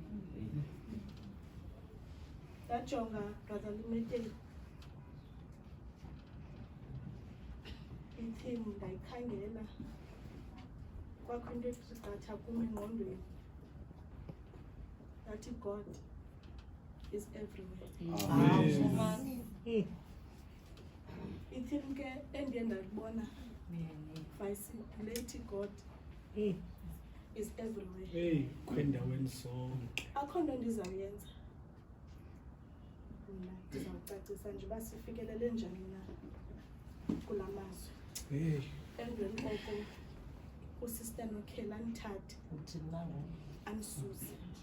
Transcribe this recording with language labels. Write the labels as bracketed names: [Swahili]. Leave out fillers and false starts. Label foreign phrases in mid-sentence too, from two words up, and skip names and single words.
[Xhosa] Ndajonga Brother Lumeteli ithini ndayikhangela kwakho into ethi qatha kum engqondweni ndathi [English] God is everywhere. [Xhosa] Ithini ke endiye ndalibona lethi [English] God is everywhere. [Xhosa] Kwendaweni zonke. Akho nto ndizawuyenza mna, ndizawucacisa nje uba sifikelele njani na kula mazwe. Emveni koko uSister Nokhela andithathe andisuse.